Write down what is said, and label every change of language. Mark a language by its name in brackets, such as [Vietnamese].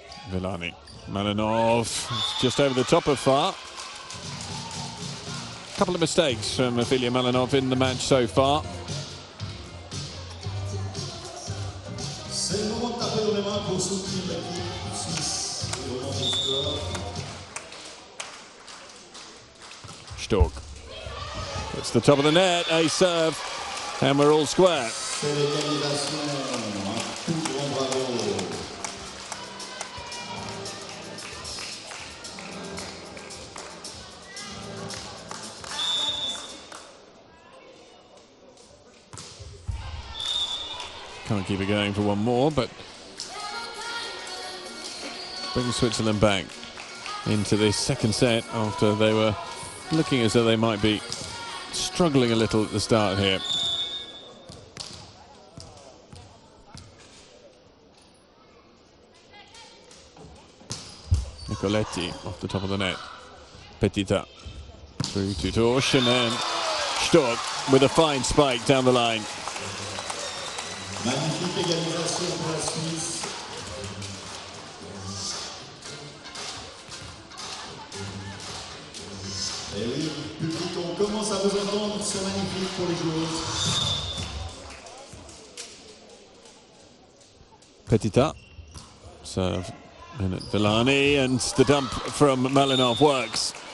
[English] Villani. Malinov just over the top of Farr. A couple of mistakes from Ophelia Malinov in the match so far. [French] C'est le moment de taper dans les mains pour soutenir l'équipe suisse et au moment du score. [English] Stork. It's the top of the net, a serve, and we're all square. [French] C'est l'égalisation, un tout grand bravo. [English] Can't keep it going for one more, but brings Switzerland back into this second set after they were looking as though they might be struggling a little at the start here. Nicoletti off the top of the net. Petita through to Torsch, and then Stork with a fine spike down the line. [French] Magnifique égalisation pour la Suisse. Et oui, public, on commence à vous entendre, c'est magnifique pour les joueuses. [English] Petita, serve in at Villani, and the dump from Malinov works.